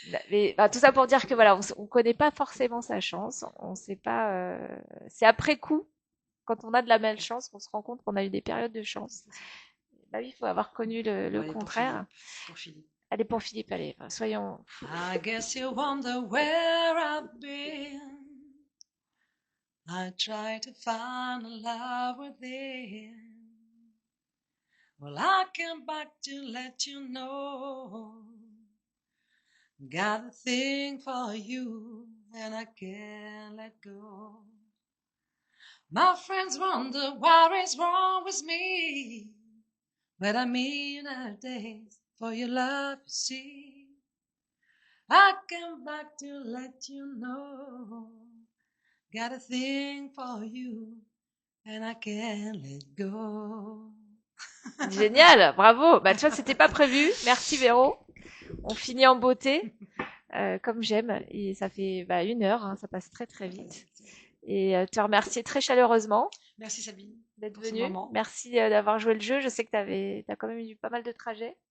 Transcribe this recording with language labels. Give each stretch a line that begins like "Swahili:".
French: Mais bah, tout ça pour dire que voilà, on connaît pas forcément sa chance. On sait pas. C'est après coup, quand on a de la malchance, qu'on se rend compte qu'on a eu des périodes de chance. Bah oui, il faut avoir connu Bon, le allez, pour contraire. Philippe. Pour Philippe. Allez pour Philippe, allez, soyons.
English: I guess you wonder where I've been. I try to find a love within. Well, I came back to let you know. Got a thing for you, and I can't let go. My friends wonder what is wrong with me. But I mean nowadays, for your love, you see. I came back to let you know. Got a thing for you, and I can't let go.
French: Génial, bravo. Bah, tu vois, c'était pas prévu. Merci Véro. On finit en beauté, comme j'aime. Et ça fait 1 heure, hein, ça passe très très vite. Et te remercier très chaleureusement Merci Sabine d'être pour ce venue. moment. Merci d'avoir joué le jeu. Je sais que t'as quand même eu pas mal de trajets.